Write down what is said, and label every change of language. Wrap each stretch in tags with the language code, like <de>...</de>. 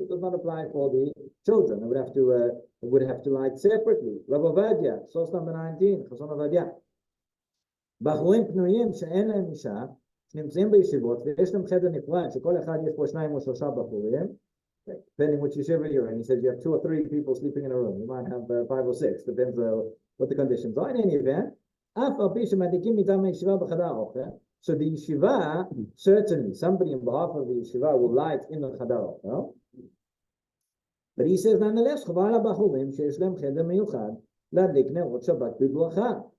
<en>It does not apply for the children. They would have to light separately. Rabbi Ovadia, source number 19, Chason Ovadia.</en> <he>בחורים פנויים שאין להם אישה, שנמצאים בישיבות, ויש להם חדר נפרד, שכל אחד יש פה</he> <en>2 or 3</en> <he>בחורים,</he> <en>depending which yeshiva you're in. He says you have 2 or 3 people sleeping in a room. You might have 5 or 6, depends what the conditions are. In any event,</en> <he>אף על פי שמדליקים מטעם הישיבה בחדר האוכל,</he> <en>so the yeshiva, certainly, somebody on behalf of the yeshiva will light in the חדר האוכל, but he says, nonetheless,</en> <he>חובה על הבחורים שיש להם חדר מיוחד, להדליק נרות שבת בברכה.</he>